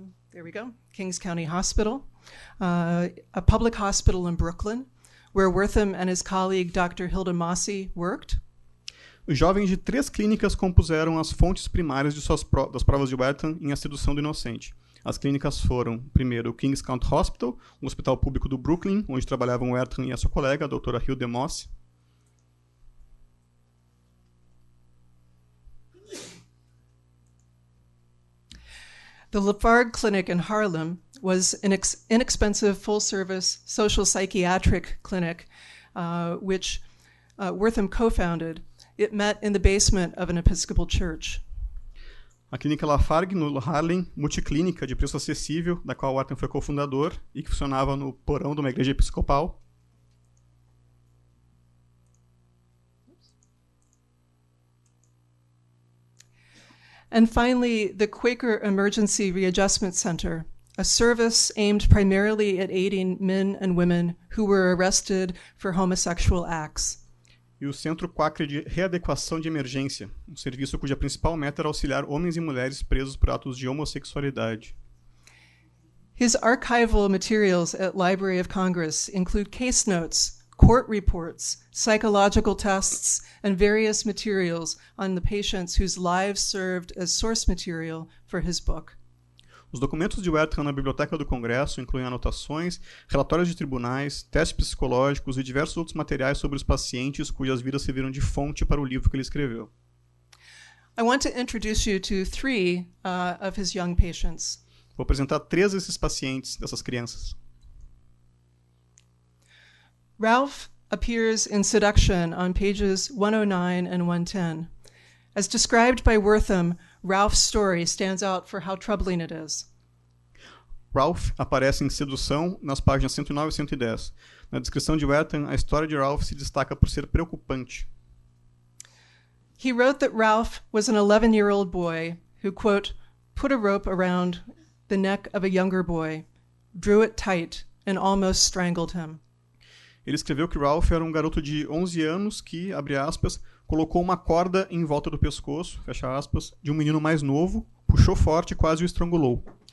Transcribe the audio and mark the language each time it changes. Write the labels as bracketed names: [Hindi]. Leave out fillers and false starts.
[English] There we go. Kings County Hospital, a public hospital in Brooklyn, where Wertham and his colleague Dr. Hilda Massey worked. [Portuguese] Os jovens de 3 clínicas compuseram as fontes primárias das provas de Wertham em A Sedução do Inocente. As clínicas foram, primeiro, o Kings County Hospital, um hospital público do Brooklyn, onde trabalhavam Wertham e a sua colega, a doutora Hilda Massey. [English] The Lafargue Clinic in Harlem was an inexpensive full-service social psychiatric clinic, which Wertham co-founded. It met in the basement of an Episcopal church. [Portuguese] A clínica Lafargue, no Harlem, multiclínica de preço acessível, da qual Wertham foi cofundador e que funcionava no porão de uma igreja episcopal. [English] And finally, the Quaker Emergency Readjustment Center, a service aimed primarily at aiding men and women who were arrested for homosexual acts. [Portuguese] E o Centro Quaker de Readequação de Emergência, um serviço cuja principal meta era auxiliar homens e mulheres presos por atos de homossexualidade. [English] His archival materials at Library of Congress include case notes, court reports, psychological tests, and various materials on the patients whose lives served as source material for his book. [Portuguese] Os documentos de Wertham na Biblioteca do Congresso incluem anotações, relatórios de tribunais, testes psicológicos e diversos outros materiais sobre os pacientes cujas vidas serviram de fonte para o livro que ele escreveu. [English] I want to introduce you to 3 of his young patients. [Portuguese] Vou apresentar 3 desses pacientes, dessas crianças. [English] Ralph appears in Seduction on pages 109 and 110. As described by Wertham, Ralph's story stands out for how troubling it is. [Portuguese] Ralph aparece em Sedução nas páginas 109 e 110. Na descrição de Wertham, a história de Ralph se destaca por ser preocupante. [English] He wrote that Ralph was an 11-year-old boy who, quote, put a rope around the neck of a younger boy, drew it tight, and almost strangled him. [Portuguese] Ele escreveu que Ralph era um garoto de 11 anos que, abre aspas, colocou uma corda em volta do pescoço, fecha aspas, de um menino mais novo, puxou forte e quase o estrangulou.